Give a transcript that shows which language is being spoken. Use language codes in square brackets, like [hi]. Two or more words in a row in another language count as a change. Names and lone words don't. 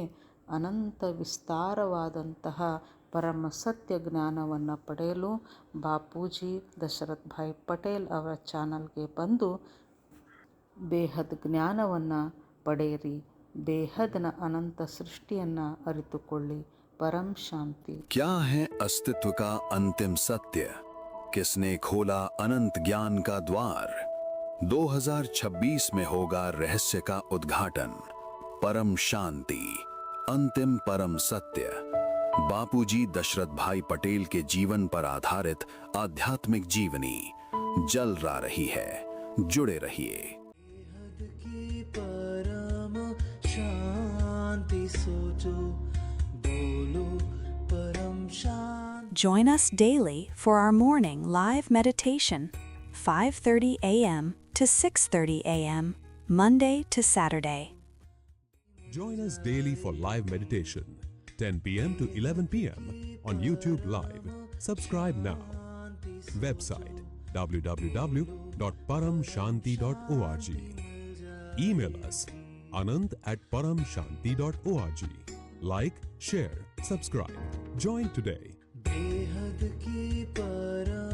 [kn] ಅನಂತ ವಿಸ್ತಾರವಾದಂತಹ ಪರಮ ಸತ್ಯ ಜ್ಞಾನವನ್ನು ಪಡೆಯಲು ಬಾಪೂಜಿ ದಶರಥ್ ಭಾಯ್ ಪಟೇಲ್ ಅವರ ಚಾನಲ್ಗೆ ಬಂದು ಬೇಹದ್ ಜ್ಞಾನವನ್ನು ಪಡೆಯಿರಿ, ಬೇಹದ್ನ ಅನಂತ ಸೃಷ್ಟಿಯನ್ನು ಅರಿತುಕೊಳ್ಳಿ. [hi] परम शांति। क्या है अस्तित्व का अंतिम सत्य? किसने खोला अनंत ज्ञान का द्वार? 2026 में होगा रहस्य का उद्घाटन। परम शांति, अंतिम परम सत्य। बापूजी दशरथ भाई पटेल के जीवन पर आधारित आध्यात्मिक जीवनी जल रही है। जुड़े रहिए। की परम शांति सोचो, बोलो परम शांति। [en] Join us daily for our morning live meditation, 5:30 a.m. to 6:30 a.m., Monday to Saturday. Join us daily for live meditation, 10 p.m. to 11 p.m. on YouTube Live. Subscribe now. Website www.paramshanti.org. Email us anant@paramshanti.org. Like, share, subscribe. Join today. [hi] बेहद की पर